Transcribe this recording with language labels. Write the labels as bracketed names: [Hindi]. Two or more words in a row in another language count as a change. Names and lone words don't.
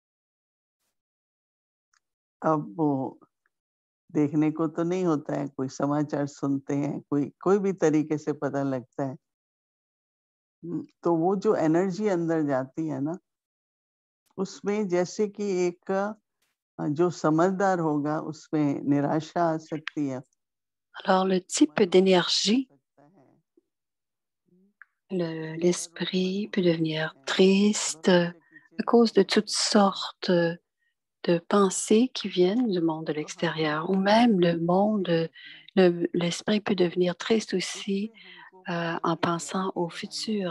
[Hindi] अब वो देखने को तो नहीं होता है, कोई समाचार सुनते हैं, कोई भी तरीके से पता लगता है। तो वो जो एनर्जी अंदर जाती है ना, उसमें जैसे कि एक जो समझदार होगा, उसमें निराशा आ सकती है। [French] Alors, le type d'énergie, l'esprit peut devenir triste à cause de toutes sortes de pensées qui viennent du monde de l'extérieur ou même l'esprit peut devenir triste aussi en pensant au futur.